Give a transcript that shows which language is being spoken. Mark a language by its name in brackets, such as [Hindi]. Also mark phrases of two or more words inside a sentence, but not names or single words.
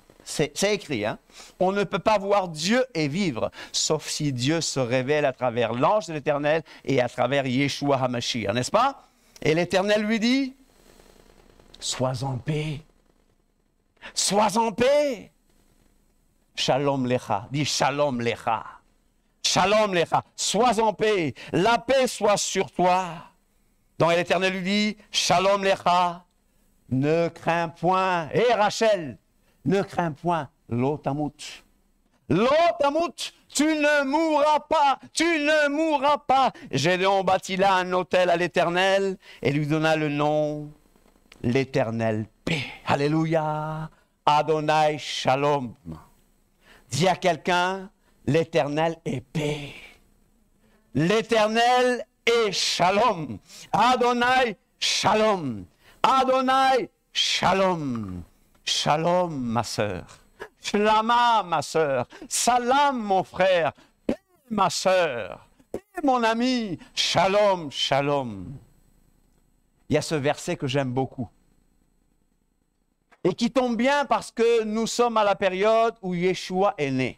[French] C'est écrit, hein? On ne peut pas voir Dieu et vivre, sauf si Dieu se révèle à travers l'ange de l'Éternel et à travers Yeshua HaMashiach, n'est-ce pas? Et l'Éternel lui dit, sois en paix, sois en paix. [Hebrew] שלום לך, dis שלום לך. שלום לך, [French] sois en paix, la paix soit sur toi. Donc l'Éternel lui dit, [Hebrew] שלום לך, [French] ne crains point. Et Rachel, ne crains point, l'otamut. L'otamut, tu ne mourras pas, tu ne mourras pas. Gédéon bâtit là un autel à l'Éternel et lui donna le nom, l'Éternel paix. Alléluia, [Hebrew] אדוני שלום. [French] Dis à quelqu'un, l'Éternel est paix. L'Éternel est shalom. [Hebrew] אדוני שלום. אדוני שלום. [French] Shalom, ma sœur. Shlama, ma sœur. Salam, mon frère. Paix, ma sœur. Paix, mon ami. [Hebrew] שלום, שלום. [French] Il y a ce verset que j'aime beaucoup. Et qui tombe bien parce que nous sommes à la période où Yeshua est né.